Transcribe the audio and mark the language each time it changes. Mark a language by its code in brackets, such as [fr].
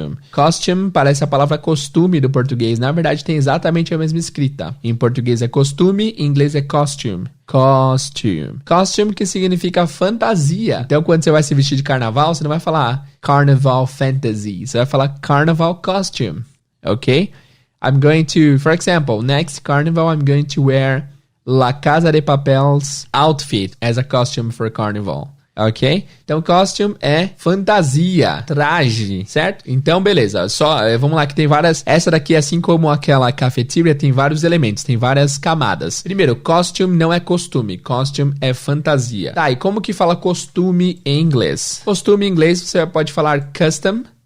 [pt] Costume parece a palavra costume do português. Na verdade, tem exatamente a mesma escrita. Em português é costume, em inglês é costume. Costume que significa fantasia. Então, quando você vai se vestir de carnaval, você não vai falar carnival fantasy. Você vai falar carnival costume. Ok? [en] I'm going to, for example, next carnival, I'm going to wear La Casa de Papel's outfit as a costume for carnival. [pt] Ok? Então, costume é fantasia, traje, certo? Então, beleza. Vamos lá que tem várias... Essa daqui, assim como aquela cafeteria, tem vários elementos, tem várias camadas. Primeiro, costume não é costume. Costume é fantasia. Tá, e como que fala costume em inglês? Costume em inglês, você pode falar custom.